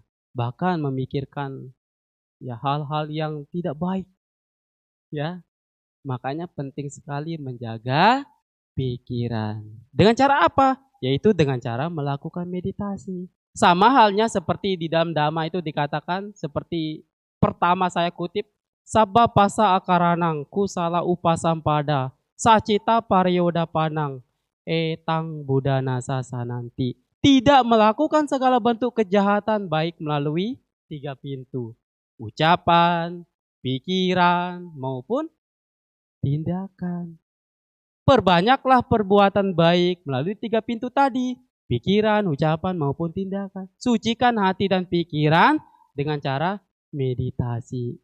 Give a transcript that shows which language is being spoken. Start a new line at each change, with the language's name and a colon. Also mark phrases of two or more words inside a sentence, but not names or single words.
Indonesian: Bahkan memikirkan ya hal-hal yang tidak baik. Ya, makanya penting sekali menjaga pikiran. Dengan cara apa? Yaitu dengan cara melakukan meditasi. Sama halnya seperti di dalam Dhamma itu dikatakan, seperti pertama saya kutip,
Pali: Sabba pasa akaranang kusala upasampada sacita paryoda panang etang budana sasananti.
Indonesian: Tidak melakukan segala bentuk kejahatan baik melalui 3 pintu. Ucapan, pikiran, maupun tindakan. Perbanyaklah perbuatan baik melalui 3 pintu tadi. Pikiran, ucapan, maupun tindakan. Sucikan hati dan pikiran dengan cara meditasi.